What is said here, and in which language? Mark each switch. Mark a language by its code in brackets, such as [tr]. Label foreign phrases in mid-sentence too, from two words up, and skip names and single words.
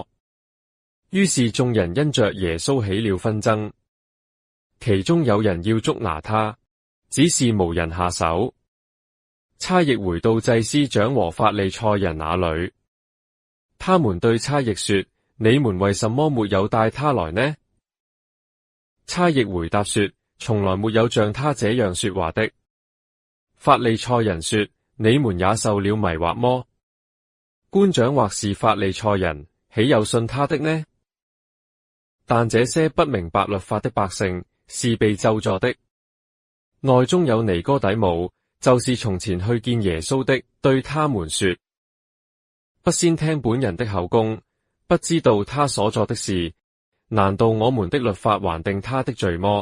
[zh] 於是眾人因着耶穌起了紛爭，其中有人要捉拿他，只是無人下手。差役回到祭司長和法利賽人那裏，他們對差役說：你們為什麼沒有帶他來呢？差役回答說：從來沒有像他這樣說話的。法利賽人說：你們也受了迷惑麼？官長或是法利賽人，豈有信他的呢？但這些不明白律法的百姓是被咒詛的。內中有尼哥底母，就是從前去見耶穌的，對他們說：不先聽本人的口供，不知道他所作的事，難道我們的律法還定他的罪麼？